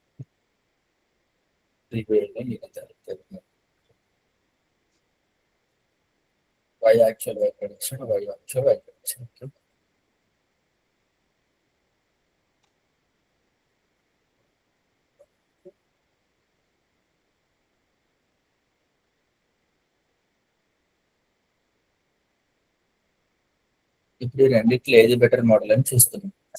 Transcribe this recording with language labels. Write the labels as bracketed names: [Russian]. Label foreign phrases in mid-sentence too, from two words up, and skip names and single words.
[English] 3 నీకు y actual y prediction, y actual y prediction. Okay. [Telugu] ఇప్పుడు ఈ రెండిట్లో ఏది [English] better model [Telugu] అని చూస్తున్నాం.